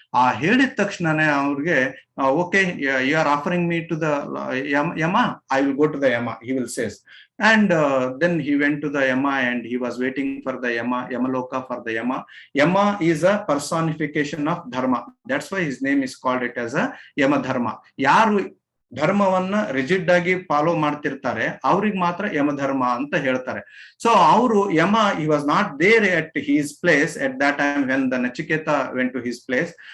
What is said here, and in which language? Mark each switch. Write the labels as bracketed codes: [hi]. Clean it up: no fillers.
[kn] ಆ ಹೇಳಿದ ತಕ್ಷಣನೇ ಅವ್ರಿಗೆ [en] Okay, you are offering me to the Yama, I will go to the Yama, he will says. And then he went to the Yama and he was waiting for the Yamaloka for the Yama. Yama is a personification of dharma. That's why his name is called it as a Yama Dharma. [kn] ಯಾರು ಧರ್ಮವನ್ನ rigid ಆಗಿ follow ಮಾಡ್ತಿರ್ತಾರೆ ಅವ್ರಿಗೆ ಮಾತ್ರ ಯಮಧರ್ಮ ಅಂತ ಹೇಳ್ತಾರೆ. [en] So ಅವರು Yama, he was not there at his place at that time when the Nachiketa went to his place.